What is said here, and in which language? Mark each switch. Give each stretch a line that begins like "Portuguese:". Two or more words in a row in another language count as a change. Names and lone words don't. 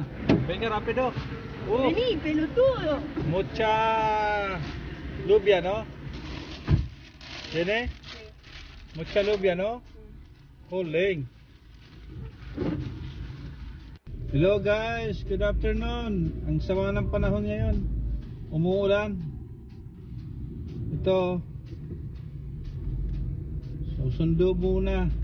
Spanish: Venga rapido. Vení, pelotudo. Mucha lluvia, ¿no? ¿Tiene? Mucha lluvia, ¿no?
Filipino: Huling.
English: Hello guys, good afternoon.
Filipino: Ang sama ng panahon ngayon. Umuulan. Ito. Susundo muna.